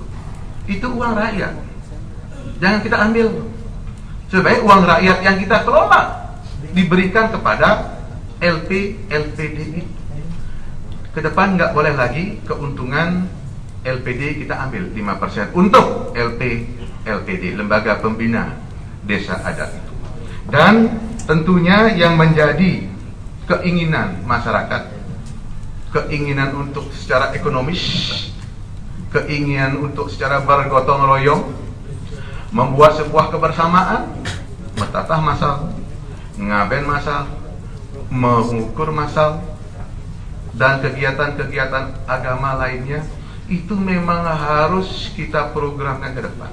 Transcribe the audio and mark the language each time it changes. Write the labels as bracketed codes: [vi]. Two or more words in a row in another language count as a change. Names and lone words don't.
[id] Itu uang rakyat. Jangan kita ambil. Sebaik uang rakyat yang kita kelola diberikan kepada LPD itu. Ke depan nggak boleh lagi keuntungan LPD kita ambil 5% untuk LPD, lembaga pembina desa adat itu. Dan tentunya yang menjadi keinginan masyarakat, keinginan untuk secara ekonomis, keinginan untuk secara bergotong royong, membuat sebuah kebersamaan, metatah masal, ngaben masal, mengukur masal, dan kegiatan-kegiatan agama lainnya, itu memang harus kita programkan ke depan.